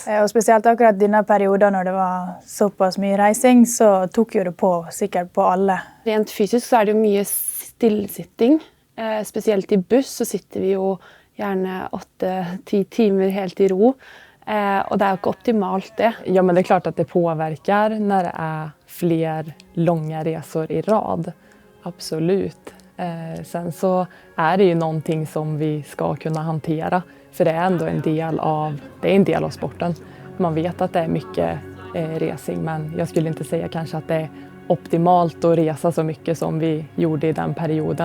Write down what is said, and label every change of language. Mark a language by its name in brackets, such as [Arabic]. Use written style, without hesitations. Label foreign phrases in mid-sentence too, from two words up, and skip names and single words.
[Norwegian] Og spesielt akkurat denne perioden når det var såpass mye reising, så tok jo det på sikkert på alle. Rent fysisk så er det jo mye stillsitting. Spesielt i buss så sitter vi jo gjerne 8-10 timer helt i ro. [Swedish] Och det är ju optimalt det. Ja, men det är klart att det påverkar när det är fler långa resor i rad. Absolut. Sen så är det ju någonting som vi ska kunna hantera. För det är ändå en del av sporten. Man vet att det är mycket resing, men jag skulle inte säga kanske att det är optimalt att resa så mycket som vi gjorde i den perioden.